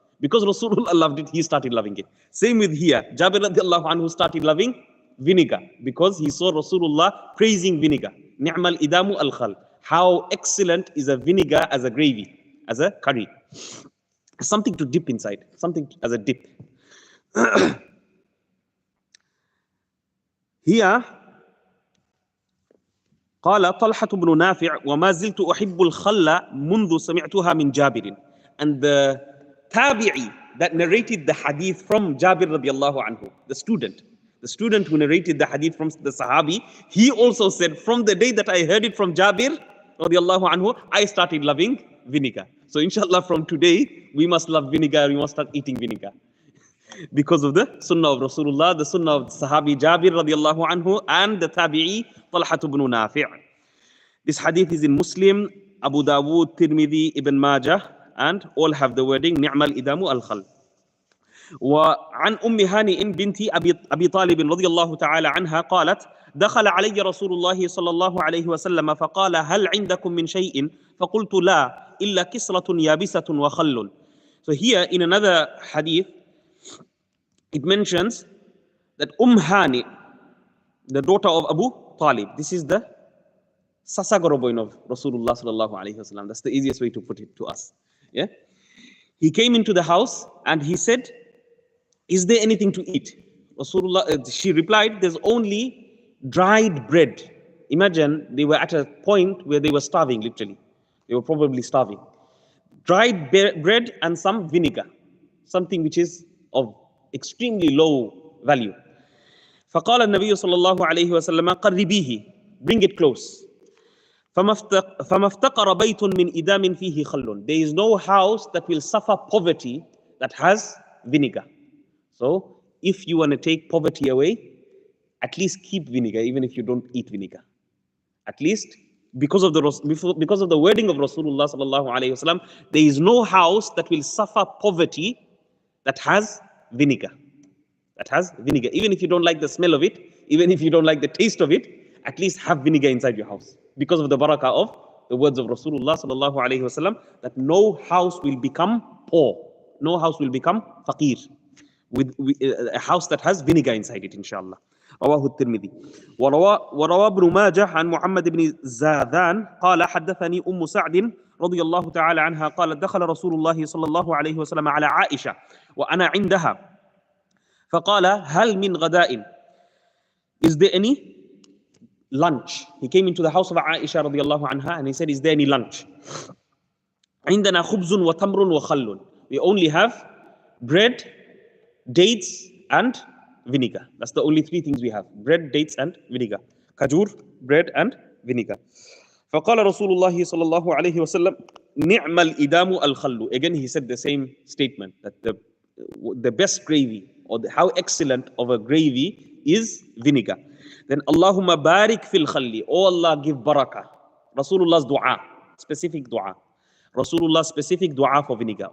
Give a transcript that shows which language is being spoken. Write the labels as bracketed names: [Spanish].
[English] Because Rasulullah loved it, he started loving it. Same with here. Jabir radiallahu anhu started loving vinegar because he saw Rasulullah praising vinegar. [Arabic] Ni'mal idamu al-khal. [English] How excellent is a vinegar as a gravy, as a curry. Something to dip inside, something as a dip. Here, [Arabic] قال طلحة بن نافع وما زلت أحب الخل منذ سمعتها من جابر. [English] And the tabi'i that narrated the hadith from Jabir radiallahu anhu, the student who narrated the hadith from the Sahabi, he also said, from the day that I heard it from Jabir radiallahu anhu, I started loving vinegar. So inshallah, from today, we must love vinegar, we must start eating vinegar. Because of the sunnah of Rasulullah, the sunnah of Sahabi Jabir radiallahu anhu, and the Tabi'i Talhat ibn Nafi'. This hadith is in Muslim, Abu Dawood, Tirmidhi, Ibn Majah, and all have the wording, [Arabic] Ni'mal idamu al-khal. وعن أم هانئ بنت أبي طالب رضي الله تعالى عنها قالت دخل علي رسول الله صلى الله عليه وسلم فقال هل عندكم من شيء فقلت لا إلا كسرة يابسة وخل. [English] So here in another hadith it mentions that Hani, the daughter of Abu Talib, this is the Sasagoroboin of Rasulullah sallallahu alaihi wasallam. That's the easiest way to put it to us. Yeah, he came into the house and he said, "Is there anything to eat?" Rasulullah, she replied, "There's only dried bread." Imagine they were at a point where they were starving. Literally, they were probably starving. Dried bread and some vinegar, something which is of extremely low value. [Arabic] فقال النبي صلى الله عليه وسلم قربيه, [English] bring it close. [Arabic] فما افتقر بيت من إدام فيه خل. [English] There is no house that will suffer poverty that has vinegar. So if you want to take poverty away, at least keep vinegar, even if you don't eat vinegar. At least because of the wording of Rasulullah sallallahu alaihi wasallam, there is no house that will suffer poverty that has vinegar. That has vinegar. Even if you don't like the smell of it, even if you don't like the taste of it, at least have vinegar inside your house. Because of the barakah of the words of Rasulullah sallallahu alaihi wasallam, that no house will become poor, no house will become faqir with a house that has vinegar inside it, inshallah. [Arabic] رواه الترمذي وروى ابن ماجه عن محمد بن زاذان قال حدثني أم سعد رضي الله تعالى عنها قالت دخل رسول الله صلى الله عليه وسلم على عائشة وأنا عندها فقال هل من غداء. [English] Is there any lunch? He came into the house of Aisha [Arabic] رضي الله عنها [English] and he said, is there any lunch? [Arabic] عندنا خبز وتمر وخل. [English] We only have bread, dates and vinegar. That's the only three things we have: bread, dates and vinegar. Kajur, bread and vinegar. [Arabic] فقال رسول الله صلى الله عليه وسلم نعم الإدام الخل. [English] Again he said the same statement, that the best gravy, or how excellent of a gravy is vinegar. Then [Arabic] Allahumma barik fil khalli. [English] Oh Allah, give barakah. Rasulullah's dua, specific dua. Rasulullah's specific dua for vinegar.